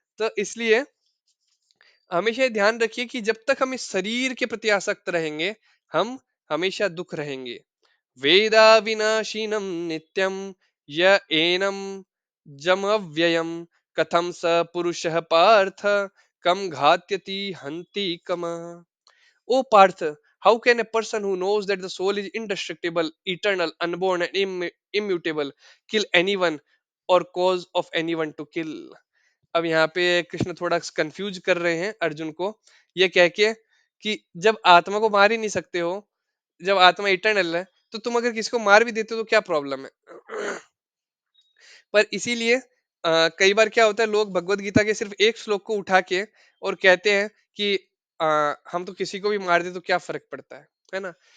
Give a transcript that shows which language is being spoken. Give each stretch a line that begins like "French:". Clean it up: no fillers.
Hindi: तो इसलिए हमेशा ये ध्यान रखिए कि जब तक हम इस शरीर के प्रति आसक्त रहेंगे, हम हमेशा दुख रहेंगे।
Sanskrit: वेदा विनाशीनम नित्यम य एनम जम अव्ययम कथम स पुरुषः पार्थ कम घात्यति हन्ति कम।
English: O Parth, how can a person who knows that the soul is indestructible, eternal, unborn, and immutable kill anyone or cause of anyone to kill?
Hindi: अब यहाँ पे कृष्ण थोड़ा कंफ्यूज कर रहे हैं अर्जुन को, ये कह के कि जब आत्मा को मार ही नहीं सकते हो, जब आत्मा इटर्नल है, तो तुम अगर किसी को मार भी देते हो तो क्या प्रॉब्लम है। पर इसीलिए कई बार क्या होता है, लोग भगवत गीता के सिर्फ एक श्लोक को उठा के और कहते हैं कि हम तो किसी को भी मार दे तो क्या फर्क पड़ता है ना।